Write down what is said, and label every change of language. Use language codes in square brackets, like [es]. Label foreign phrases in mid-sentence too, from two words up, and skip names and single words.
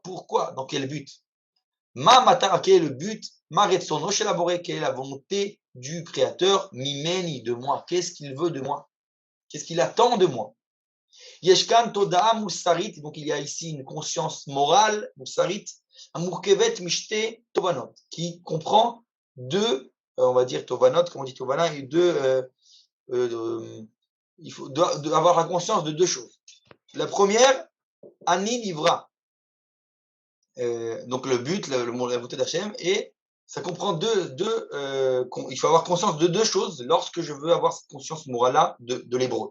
[fr] Pourquoi? Dans quel but? [he] מה המטרה, [fr] quel est le but? [he] מה רצונו של הבורא, [fr] quelle est la volonté du créateur? Mimeni, de moi. Qu'est-ce qu'il veut de moi? Qu'est-ce qu'il attend de moi? [he] יש כאן תודעה מוסרית, [fr] donc il y a ici une conscience morale, [he] מוסרית, המורכבת משתי תובנות, [fr] qui comprend deux, on va dire tovanot, comme on dit tovana, et deux, il faut avoir la conscience de deux choses. La première, [he] אני נברא, [fr] donc le but, la volonté d'Hachem, et ça comprend il faut avoir conscience de deux choses lorsque je veux avoir cette conscience morale-là de l'hébreu.